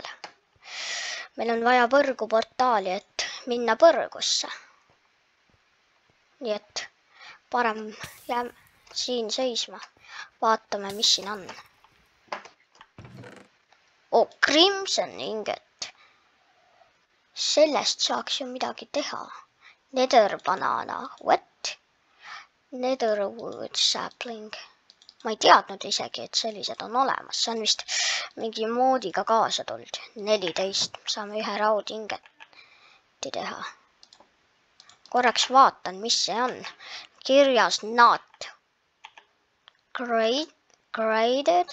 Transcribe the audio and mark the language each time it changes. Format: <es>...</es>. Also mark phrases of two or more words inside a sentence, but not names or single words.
<et>Meil on vaja põrguportaali, et minna põrgusse. Nii et parem jääme siin seisma. Vaatame, mis siin on.</et> <en>Crimson ingot.</en> <et>Sellest saaks ju midagi teha.</et> <en>Nether banana. What? Netherwood sapling.</en> <et>Ma ei teadnud isegi, et sellised on olemas. See on vist mingi moodiga kaasa tulnud. 14. Saame ühe raudingeti teha. Korraks vaatan, mis see on. Kirjas</et> <en>not graded.</en>